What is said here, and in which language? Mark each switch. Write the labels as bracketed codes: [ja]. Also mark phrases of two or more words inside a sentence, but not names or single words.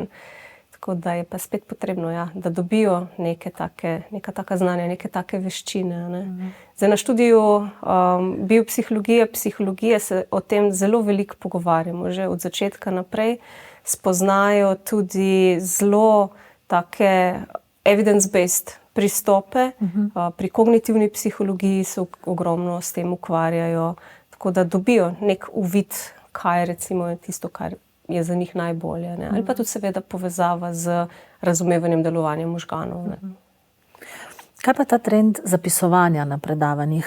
[sl] Tako da je pa spet potrebno, da dobijo neka taka znanja, neke take veščine. Zdaj na študiju biopsihologije, psihologije se o tem zelo veliko pogovarjamo, že od začetka naprej. Spoznajo tudi zelo take evidence-based pristope. Pri kognitivni psihologiji se ogromno s tem ukvarjajo, tako da dobijo nek uvid, kaj recimo je tisto, kar je za njih najbolje. Ali pa tudi seveda povezava z razumevanjem delovanja možganov. Kaj pa ta trend zapisovanja na predavanjih?